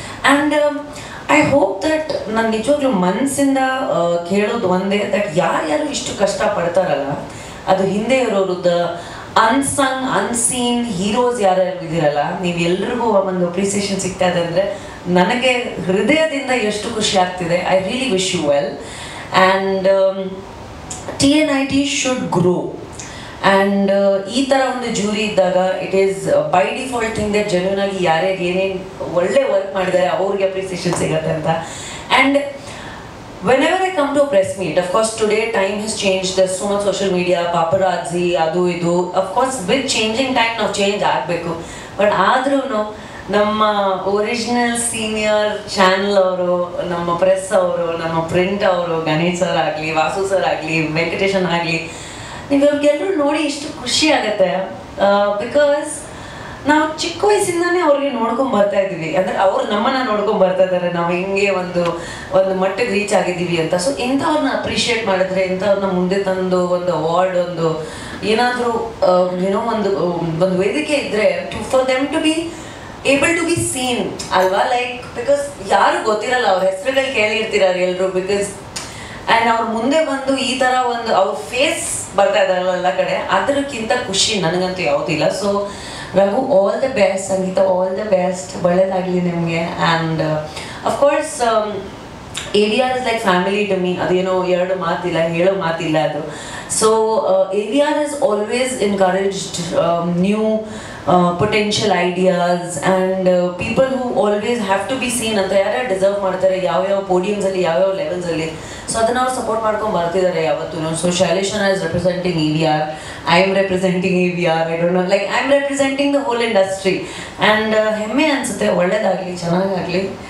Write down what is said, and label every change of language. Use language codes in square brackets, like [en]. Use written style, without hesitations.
[en] and I hope that [kn] ನಾನು ನಿಜವಾಗ್ಲೂ ಮನಸ್ಸಿಂದ ಕೇಳೋದು ಒಂದೇ, ದಟ್ ಯಾರ್ಯಾರು ಇಷ್ಟು ಕಷ್ಟ ಪಡ್ತಾರಲ್ಲ, ಅದು ಹಿಂದೆ ಇರೋರು ಅನ್ಸಂಗ್ ಅನ್ಸೀನ್ ಹೀರೋಸ್ ಯಾರ್ಯಾರು ಇದ್ದೀರಲ್ಲ, ನೀವೆಲ್ಲರಿಗೂ ಒಂದು ಅಪ್ರಿಸಿಯೇಷನ್ ಸಿಗ್ತಾ ಇದೆ ಅಂದರೆ ನನಗೆ ಹೃದಯದಿಂದ ಎಷ್ಟು ಖುಷಿ ಆಗ್ತಿದೆ. [en] I really wish you well. And TNIT should grow. [kn] And ಈ ಥರ ಒಂದು ಜೂರಿ ಇದ್ದಾಗ [en] it is by default thing that [kn] genuine ಆಗಿ ಯಾರ್ಯಾರು ಏನೇನು ಒಳ್ಳೆ ವರ್ಕ್ ಮಾಡಿದ್ದಾರೆ ಅವ್ರಿಗೆ ಅಪ್ರಿಸಿಯೇಷನ್ ಸಿಗುತ್ತೆ ಅಂತ. [en] and whenever I come to a press meet, of course today time has changed, there's so much social media, paparazzi, [kn] adu idu, [en] of course with changing time [kn] ನಾವು change ಆಗಬೇಕು. ಬಟ್ ಆದ್ರೂ ನಮ್ಮ original senior channel ಅವರು, ನಮ್ಮ press ಅವರು, ನಮ್ಮ print ಅವರು, Ganesh sir ಆಗಲಿ, ವಾಸು ಸರ್ ಆಗಲಿ, ವೆಂಕಟೇಶನ್ ಆಗಲಿ, ನೀವು ಅವ್ರಿಗೆಲ್ಲರೂ ನೋಡಿ ಇಷ್ಟು ಖುಷಿ ಆಗುತ್ತೆ. ಬಿಕಾಸ್ ನಾವು ಚಿಕ್ಕ ವಯಸ್ಸಿಂದಾನೇ ಅವ್ರಿಗೆ ನೋಡ್ಕೊಂಡು ಬರ್ತಾ ಇದ್ದೀವಿ. ಅಂದರೆ ಅವ್ರು ನಮ್ಮನ್ನ ನೋಡ್ಕೊಂಡು ಬರ್ತಾ ಇದ್ದಾರೆ, ನಾವು ಹಿಂಗೆ ಒಂದು ಮಟ್ಟಿಗೆ ರೀಚ್ ಆಗಿದ್ದೀವಿ ಅಂತ. ಸೊ ಇಂಥವ್ರನ್ನ ಅಪ್ರಿಷಿಯೇಟ್ ಮಾಡಿದ್ರೆ, ಇಂಥವ್ರನ್ನ ಮುಂದೆ ತಂದು ಒಂದು ಅವಾರ್ಡ್, ಒಂದು ಏನಾದರೂ ಏನೋ ಒಂದು ವೇದಿಕೆ ಇದ್ದರೆ, [en] for them to be able to be seen [kn] ಅಲ್ವಾ, ಲೈಕ್ ಬಿಕಾಸ್ ಯಾರು ಗೊತ್ತಿರಲ್ಲ, ಅವ್ರ ಹೆಸರುಗಳು ಕೇಳಿರ್ತಿರಾರೆ ಎಲ್ಲರೂ, ಬಿಕಾಸ್ ಆ್ಯಂಡ್ ಅವ್ರ ಮುಂದೆ ಬಂದು ಈ ಥರ ಒಂದು ಅವ್ರ ಫೇಸ್ ಬರ್ತಾ ಇದಾರಲ್ಲ ಎಲ್ಲ ಕಡೆ, ಅದಕ್ಕಿಂತ ಖುಷಿ ನನಗಂತೂ ಯಾವುದಿಲ್ಲ. So Raghu, [en] All the best. [kn] Sangeetha, all the best, ಒಳ್ಳೇದಾಗಲಿ ನಿಮಗೆ. [en] And of course AVR is like family to me. [kn] ಅದೇನೋ ಎರಡು ಮಾತಿಲ್ಲ, ಹೇಳೋ ಮಾತಿಲ್ಲ ಅದು. [en] So AVR has always encouraged new potential ideas and people who always have to be seen [kn] ಅಂತ ಯಾರ್ಯಾರು ಡಿಸರ್ವ್ ಮಾಡ್ತಾರೆ ಯಾವ್ಯಾವ ಪೋಡಿಯಮ್ಸಲ್ಲಿ ಯಾವ್ಯಾವ ಲೆವೆಲ್ಸಲ್ಲಿ. ಸೊ ಅದನ್ನ ಅವ್ರು ಸಪೋರ್ಟ್ ಮಾಡ್ಕೊಂಡು ಬರ್ತಿದ್ದಾರೆ ಯಾವತ್ತೂ. [en] So ಶೈಲೇಶನ is representing AVR, I am representing AVR, I don't know, like I am representing the whole industry. [kn] And ಹೆಮ್ಮೆ ಅನ್ಸುತ್ತೆ, ಒಳ್ಳೇದಾಗಲಿ, ಚೆನ್ನಾಗಾಗಲಿ.